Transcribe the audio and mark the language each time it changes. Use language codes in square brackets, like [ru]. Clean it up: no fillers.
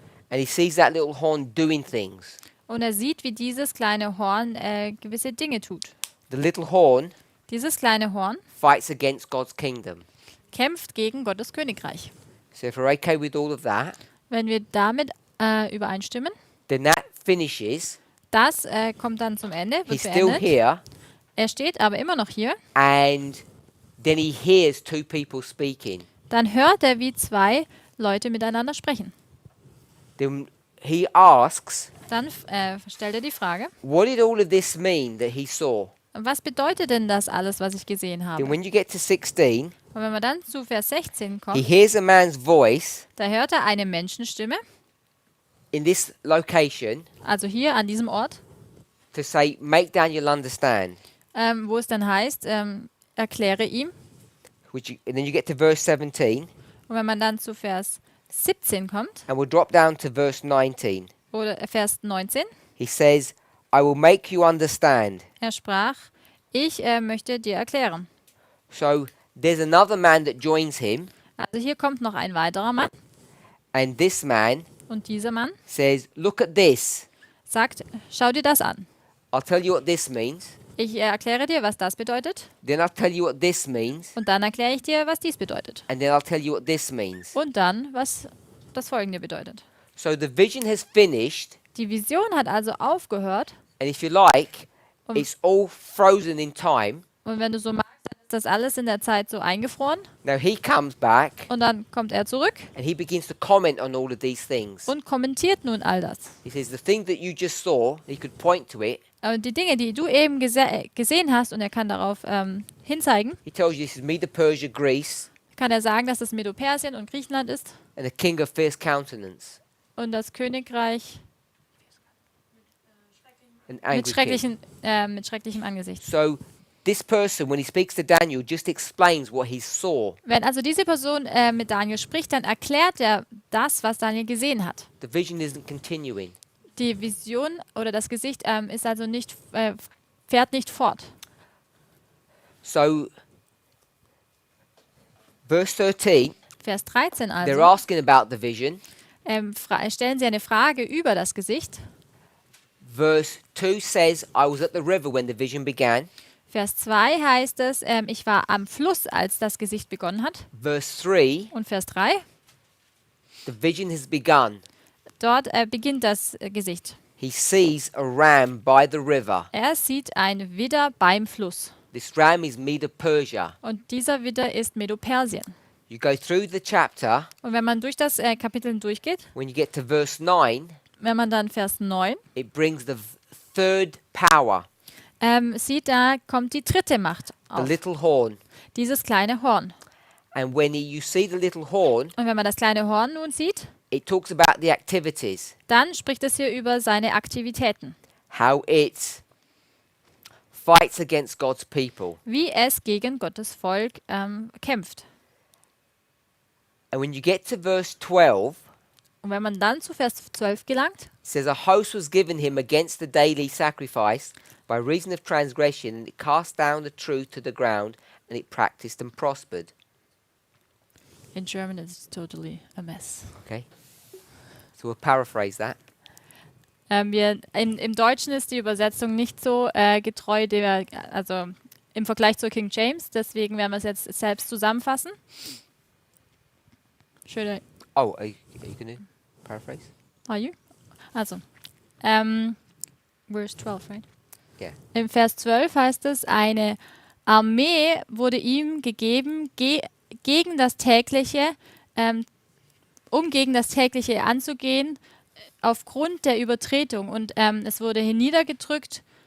[en] and he sees that little horn doing things. [de] und er sieht, wie dieses kleine Horn gewisse Dinge tut. [en] The little horn [de] Dieses kleine Horn [en] fights against God's kingdom. [de] kämpft gegen Gottes Königreich. [en] So if we're okay with all of that, [de] Wenn wir damit übereinstimmen, [en] then that finishes. [de] das kommt dann zum Ende, wird [en] He's still [de] beendet. [en] here, [de] Er steht aber immer noch hier. [en] and then he hears two people speaking. [de] Dann hört er, wie zwei Leute miteinander sprechen. [en] Then he asks, [de] Dann stellt er die Frage, [en] what did all of this mean that he saw? [de] was bedeutet denn das alles, was ich gesehen habe? [en] Then when you get to 16, [de] Und wenn man dann zu Vers 16 [en] he [de] kommt, [en] hears a man's voice [de] da hört er eine Menschenstimme, [en] in this location [de] also hier an diesem Ort, [en] to say, make Daniel understand. [de] wo es dann heißt, erkläre ihm. [en] And then you get to verse 17, [de] Und wenn man dann zu Vers 17 kommt, [en] and we'll drop down to verse 19. [de] oder Vers 19, [en] He says, I will make you understand. [de] er sprach, ich möchte dir erklären. [en] So there's another man that joins him, [de] Also hier kommt noch ein weiterer Mann [en] and this man [de] und dieser Mann [en] says, look at this. [de] sagt, schau dir das an. [en] I'll tell you what this means. [de] Ich erkläre dir, was das bedeutet [en] Then I'll tell you what this means. [de] und dann erkläre ich dir, was dies bedeutet. [en] And then I'll tell you what this means. [de] Und dann, was das Folgende bedeutet. [en] So the vision has finished, [de] Die Vision hat also aufgehört [en] and if you like, Um, it's all frozen in time. [de] und wenn du so magst, dann ist das alles in der Zeit so eingefroren [en] Now he comes back [de] und dann kommt er zurück [en] and he begins to comment on all of these things. [de] und kommentiert nun all das. [en] He says, the thing that you just saw, he could point to it. [de] Und die Dinge, die du eben gesehen hast, und er kann darauf hinzeigen, [en] He tells you this is Medo Persia, Greece, [de] kann er sagen, dass das Medo-Persien und Griechenland ist [en] and a king of fierce countenance, [de] und das Königreich [en] an angry king. [de] mit schrecklichem Angesicht. [en] So this person, when he speaks to Daniel, just explains what he saw. [de] Wenn also diese Person mit Daniel spricht, dann erklärt er das, was Daniel gesehen hat. [en] The vision isn't continuing. [de] Die Vision oder das Gesicht ist also nicht, fährt nicht fort. [en] So verse 13, [de] Vers 13 [en] they're [de] also, [en] asking about the vision. [de] stellen sie eine Frage über das Gesicht. [en] Verse 2 says, I was at the river when the vision began. [de] Vers 2 heißt es, ich war am Fluss, als das Gesicht begonnen hat. [en] Verse 3, [de] Und Vers 3, [en] the vision has begun. [de] dort beginnt das Gesicht. [en] He sees a ram by the river. [de] Er sieht ein Widder beim Fluss. [en] This ram is Medo Persia. [de] Und dieser Widder ist Medo-Persien. [en] You go through the chapter, [de] Und wenn man durch das Kapitel durchgeht, [en] when you get to verse 9, [de] wenn man dann Vers 9 [en] it brings the third power, [de] sieht, da kommt die dritte Macht [en] the [de] auf. [en] little horn. [de] Dieses kleine Horn. [en] And when you see the little horn, [de] Und wenn man das kleine Horn nun sieht, [en] it talks about the activities, [de] dann spricht es hier über seine Aktivitäten. [en] how it fights against God's people. [de] Wie es gegen Gottes Volk kämpft. [en] And when you get to verse 12, [de] Und wenn man dann zu Vers 12 gelangt, [en] it says, a host was given him against the daily sacrifice by reason of transgression, and it cast down the truth to the ground, and it practiced and prospered. in German it's totally a mess. Okay? So we'll paraphrase that. [de] Im Deutschen ist die Übersetzung nicht so getreu, also im Vergleich zur King James, deswegen werden wir es jetzt selbst zusammenfassen. Schöne, [en] Oh, are you going to paraphrase? are you? Also, verse 12, right? Yeah. [de] Im Vers 12 heißt es, eine Armee wurde ihm gegeben gegen das tägliche, um gegen das tägliche anzugehen, aufgrund der Übertretung. Und es wurde hier niedergedrückt.